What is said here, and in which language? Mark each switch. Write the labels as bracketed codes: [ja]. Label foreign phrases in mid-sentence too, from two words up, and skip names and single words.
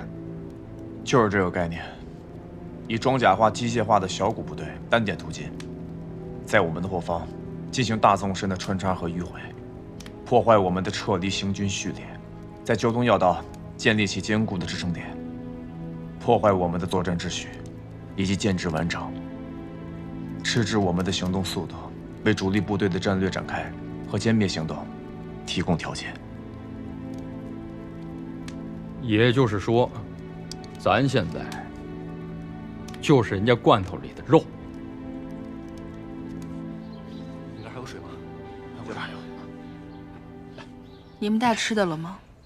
[zh] 就是這個概念，以裝甲化、機械化的小股部隊單點突進，在我們的後方進行大縱深的穿插和迂迴，破壞我們的撤離行軍序列，在交通要道建立起堅固的支撐點，破壞我們的作戰秩序以及建制完整，遲滯我們的行動速度，為主力部隊的戰略展開和殲滅行動提供條件。也就是說，咱現在就是人家罐頭裡的肉。你那兒還有水嗎？我這兒還有。你們帶吃的了嗎？